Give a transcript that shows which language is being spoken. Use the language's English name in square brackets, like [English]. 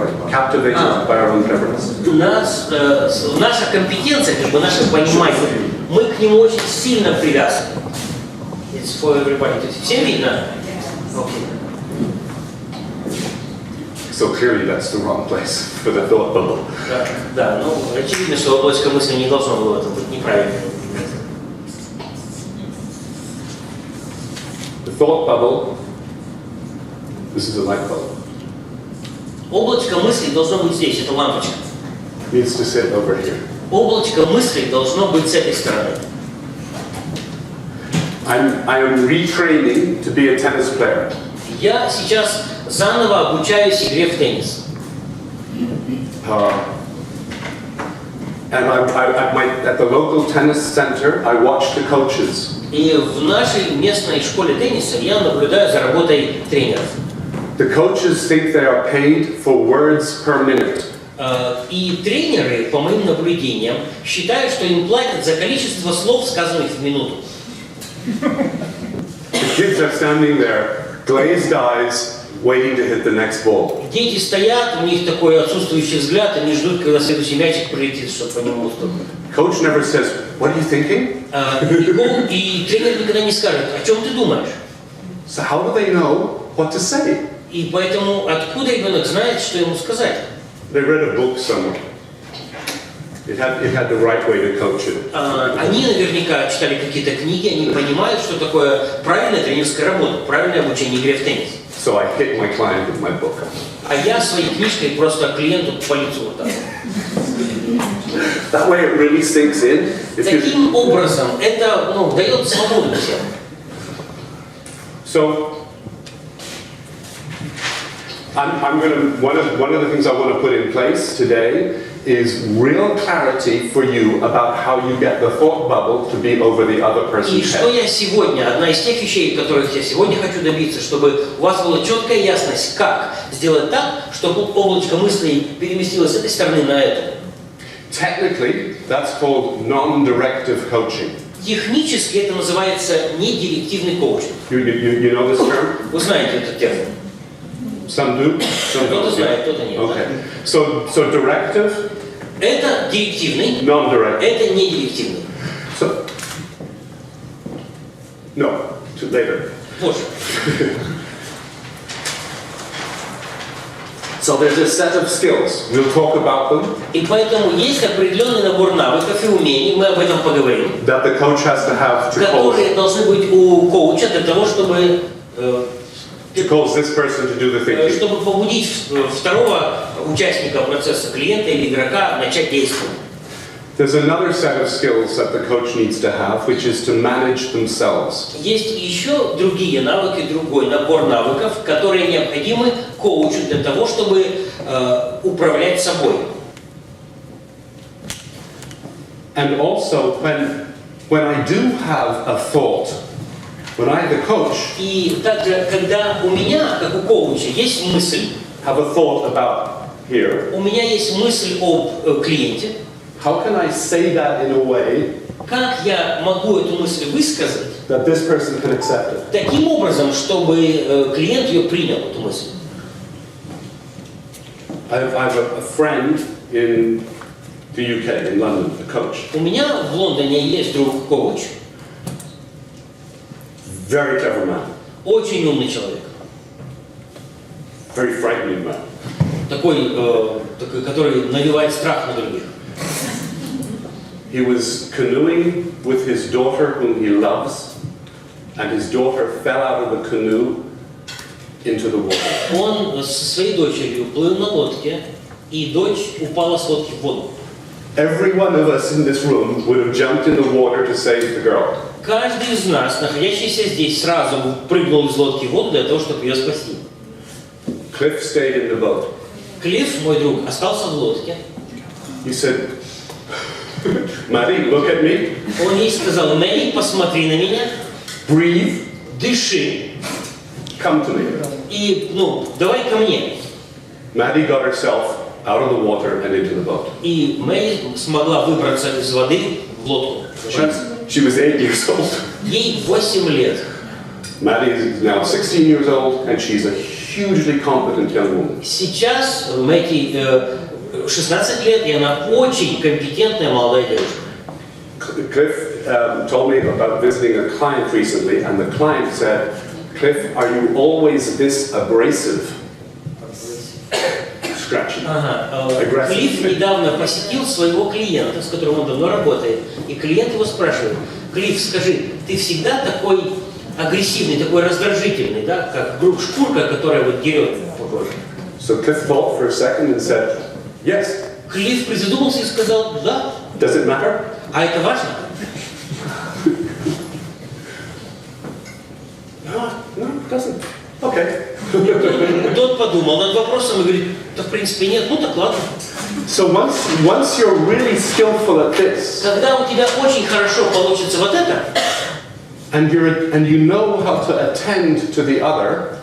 [English] Captivated by our own cleverness. [Russian] Наша компетенция, как бы наше понимание, мы к нему очень сильно привязаны. [English] It's for everybody. [Russian] Всем видно? [English] Okay. So clearly that's the wrong place for the thought bubble. [Russian] Да, ну очевидно, что облачко мысли не должно было это быть неправильно. [English] The thought bubble, this is a light bulb, [Russian] Облачко мыслей должно быть здесь, это лампочка. [English] needs to sit over here. [Russian] Облачко мыслей должно быть с этой стороны. [English] I am retraining to be a tennis player. [Russian] Я сейчас заново обучаюсь игре в теннис. [English] And at the local tennis center, I watch the coaches. [Russian] И в нашей местной школе тенниса я наблюдаю за работой тренеров. [English] The coaches think they are paid for words per minute. [Russian] И тренеры, по моим наблюдениям, считают, что им платят за количество слов, сказанных в минуту. [English] The kids are standing there, glazed eyes, waiting to hit the next ball. [Russian] Дети стоят, у них такой отсутствующий взгляд, они ждут, когда следующий мячик прилетит, чтобы по нему стукнуть. [English] Coach never says, "What are you thinking?" [Russian] И тренер никогда не скажет, о чем ты думаешь? [English] So how do they know what to say? [Russian] И поэтому откуда ребенок знает, что ему сказать? [English] They read a book somewhere. It had the right way to coach it. [Russian] Они наверняка читали какие-то книги, они понимают, что такое правильная тренерская работа, правильное обучение игре в теннис. [English] So I hit my client with my book. [Russian] А я своей книжкой просто клиенту по лицу вот так. [English] That way it really sinks in. [Russian] Таким образом, это дает свободу всем. [English] So, one of the things I want to put in place today is real clarity for you about how you get the thought bubble to be over the other [Russian] И [English] person's [Russian] что [English] head. [Russian] я сегодня, одна из тех вещей, которых я сегодня хочу добиться, чтобы у вас была четкая ясность, как сделать так, чтобы облачко мыслей переместилось с этой стороны на эту. [English] Technically, that's called non-directive coaching. [Russian] Технически это называется недирективный коучинг. [English] You know this term? [Russian] Вы знаете этот термин. [English] Some do, some [Russian] Кто-то [English] don't. [Russian] знает, кто-то нет. [English] Okay. So directive, [Russian] Это директивный, [English] non-directive. [Russian] это недирективный. [English] So, no, later. [Russian] Позже. [English] So there's a set of skills. We'll talk about them. [Russian] И поэтому есть определенный набор навыков и умений, мы об этом поговорим, [English] That the coach has to have to [Russian] которые должны быть у коуча для того, чтобы [English] cause this person to do the thinking. [Russian] чтобы побудить второго участника процесса, клиента или игрока, начать действовать. [English] There's another set of skills that the coach needs to have, which is to manage themselves. [Russian] Есть еще другие навыки, другой набор навыков, которые необходимы коучу для того, чтобы управлять собой. [English] And also, when I do have a thought, when I, the coach, [Russian] И также, когда у меня, как у коуча, есть мысль, [English] have a thought about here, [Russian] у меня есть мысль об клиенте, [English] how can I say that in a way [Russian] как я могу эту мысль высказать [English] that this person can accept it? [Russian] таким образом, чтобы клиент ее принял, эту мысль? [English] I have a friend in the UK, in London, a coach. [Russian] У меня в Лондоне есть друг коуч, [English] Very clever man, [Russian] очень умный человек, [English] very frightening man. [Russian] такой, который навевает страх на других. [English] He was canoeing with his daughter, whom he loves, and his daughter fell out of the canoe into the water. [Russian] Он со своей дочерью плыл на лодке, и дочь упала с лодки в воду. [English] Every one of us in this room would have jumped in the water to save the girl. [Russian] Каждый из нас, находящийся здесь, сразу прыгнул из лодки в воду для того, чтобы ее спасти. [English] Cliff stayed in the boat. [Russian] Клифф, мой друг, остался в лодке. [English] He said, Maddie, look at me, [Russian] Он ей сказал: Мэри, посмотри на меня, [English] breathe, [Russian] дыши, [English] come to me. [Russian] и, давай ко мне. [English] Maddie got herself out of the water and into the boat. [Russian] И Мэри смогла выбраться из воды в лодку. [English] She was 8 years old. [Russian] Ей 8 лет. [English] Maddie is now 16 years old, and she's a hugely competent young woman. [Russian] Сейчас Мэри 16 лет, и она очень компетентная молодая девушка. [English] Cliff told me about visiting a client recently, and the client said, Cliff, are you always this abrasive? Scratchy. [Russian] Клифф недавно посетил своего клиента, с которым он давно работает, и клиент его спрашивает: Клифф, скажи, ты всегда такой агрессивный, такой раздражительный, да, как шкурка, которая вот дерет по коже? [English] So Cliff thought for a second and said, yes. [Russian] Клифф призадумался и сказал: да. [English] Does it matter? [Russian] А это важно? [English] No, it doesn't. Okay. [Russian] Тот подумал над вопросом и говорит: да в принципе нет, так ладно. [English] So once you're really skillful at this, [Russian] Когда у тебя очень хорошо получится вот это, [English] and you know how to attend to the other,